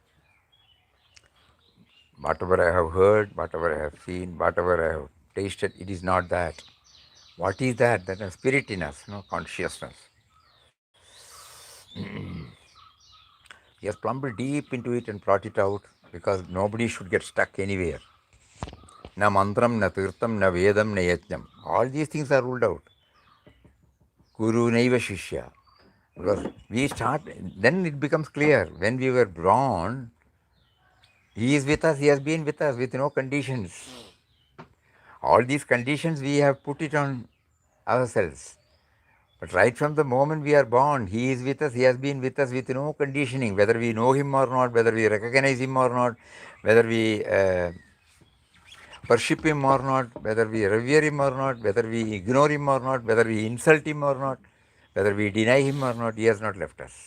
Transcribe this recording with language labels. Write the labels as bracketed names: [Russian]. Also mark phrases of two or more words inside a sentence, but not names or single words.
[English] Whatever I have heard, whatever I have seen, whatever I have tasted, it is not that. What is that? That is spirit in us, consciousness. He has plumbed deep into it and brought it out because nobody should get stuck anywhere. [Sanskrit] न मन्त्रं, न तीर्थं, न वेदं, न यज्ञं. [English] All these things are ruled out. [Sanskrit] गुरु नैव शिष्य. [English] Because we start, then it becomes clear. When we were born, he is with us, he has been with us with no conditions. All these conditions we have put it on ourselves. But right from the moment we are born, he is with us, he has been with us with no conditioning, whether we know him or not, whether we recognize him or not, whether we worship him or not, whether we revere him or not, whether we ignore him or not, whether we insult him or not, whether we deny him or not, he has not left us.